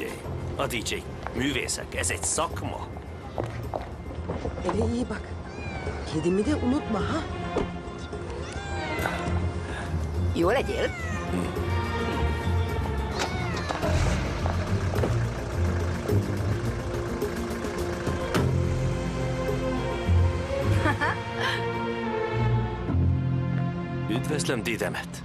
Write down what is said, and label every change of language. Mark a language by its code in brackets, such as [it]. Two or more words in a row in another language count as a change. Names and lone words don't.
[hu] A DJ művészek, ez egy szakma. [tr] Eve iyi bak. Kedimi de unutma ha. [hu] Jó legyél. Üdvözlöm Didemet.